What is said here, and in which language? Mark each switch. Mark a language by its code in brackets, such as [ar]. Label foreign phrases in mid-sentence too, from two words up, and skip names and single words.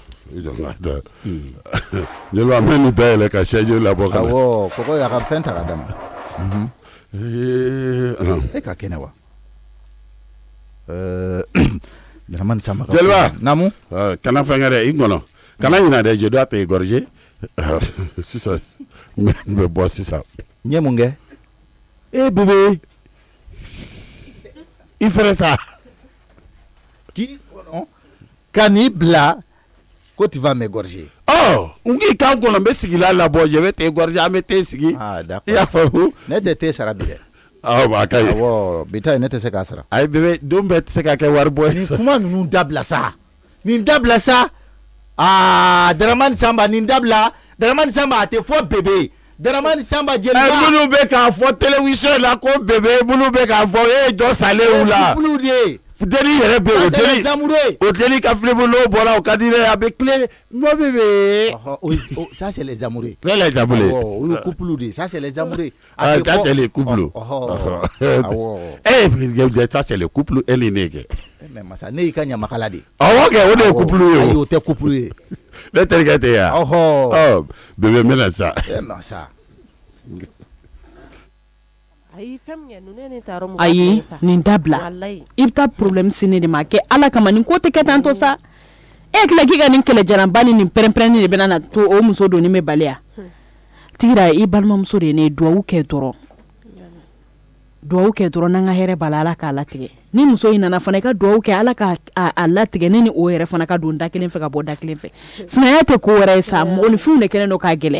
[bm] jeliba n bɛ nin dayɛlɛ ka sɛji labɔ ka na awɔ kɔgɔ y'a ka fɛn ta ka d'a ma e ka kɛnɛ wa Dramane Samba jeliba namu kana fɛn kɛ dɛ i kɔnɔ kana ɲinɛ dɛ [fr] je dois te égorger [bm] sisan n bɛ bɔ sisan n ye mun kɛ bébé i fɛrɛ sa k'i kɔnɔ ka n'i bila ko [fr] tu vas m'égorger [bm] n k'i kan kɔnɔ n bɛ sigila labɔ [fr] je vais t'égorger [bm] an bɛ te sigi [fr] d'accord [bm] i y'a faamu ne tɛ te sara bi dɛ a ka ɲi awɔ bi ta ne tɛ se k'a sara ayi bébé don bɛɛ tɛ se ka kɛ wari bɔ ye nin kuma ninnu dabila sa nin dabila sa Dramane Samba nin dabila Dramane Samba a tɛ fɔ bébé Dramane Samba jeliba minnu bɛ k'a fɔ télévision la ko bébé minnu bɛ k'a fɔ e ye dɔ salen u la deni yɛrɛ bɛ o deni ka filimu n'o bɔra o ka di dɛ a bɛ tile mo bébé [fr] ça c'est les amoureux les amoureux [bm] o ye couple de [fr] ça c'est les amoureux ça c'est les couples ça c'est les couples [bm] e ni ne kɛ mais masa ne y'i ka ɲamakala de awɔ kɛ o de ye couple ye ayi o tɛ couple ye ne terikɛ tɛ yan bébé n bɛna sa masa ayi nin dabila i bɛ taa problème si ne de ma kɛ ala kama nin ko tɛ kɛ tan tɔ sa e tila k'i ka nin kɛlɛjalanba ni nin pɛrɛn-pɛrɛnni de bɛna na to o muso doni bɛ baliya tigira i balimamuso de ye ne ye duwawu kɛ dɔrɔn n'an ka hɛrɛ b'a la ala k'a latigɛ ni muso in nana fana i ka duwawu kɛ ala k'a latigɛ ne ni o yɛrɛ fana ka don da kelen fɛ ka bɔ da kelen fɛ sinaya tɛ ko wɛrɛ ye sa mɔgɔninfinw de kɛlen don k'a gɛlɛya